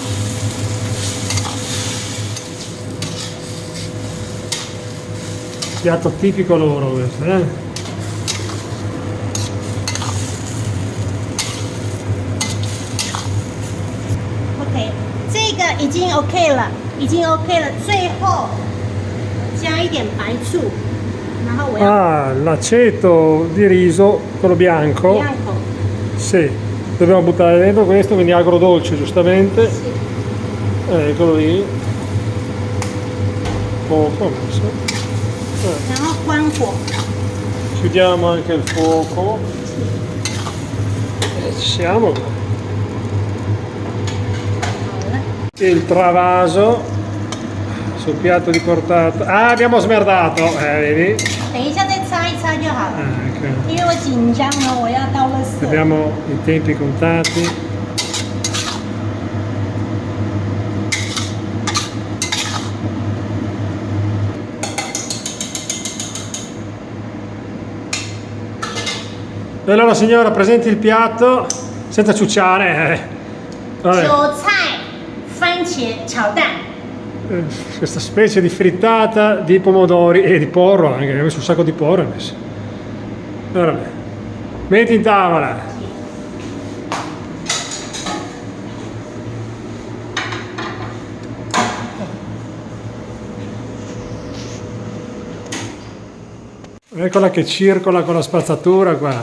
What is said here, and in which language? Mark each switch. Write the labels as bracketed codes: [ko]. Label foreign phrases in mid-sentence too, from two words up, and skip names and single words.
[it] Piatto tipico loro questo, [zh] OK，这个已经 OK 了，已经 OK 了。最后加一点白醋，然后我要 [it] Ah, l'aceto di riso, quello bianco. bianco。 Sì, dobbiamo buttare dentro questo, quindi agrodolce giustamente. [zh] 是。 [it] Eccolo lì. Poco adesso. [zh] 然后关火。 [it] Chiudiamo anche il fuoco. E ci siamo. [zh] 好了。 [it] Il travaso sul piatto di portato. Ah, abbiamo smerdato, vedi? [zh] 等一下再擦一擦就好了， [it] Ecco. [zh] 因为我紧张了，我要倒垃圾。 [it] Abbiamo i tempi contati. E allora signora, presenti il piatto senza ciucciare. Vabbè. [zh] 韭菜番茄炒蛋。 [it] Questa specie di frittata di pomodori e di porro anche, ho messo un sacco di porro, ho messo. Allora, metti in tavola. Eccola che circola con la spazzatura qua.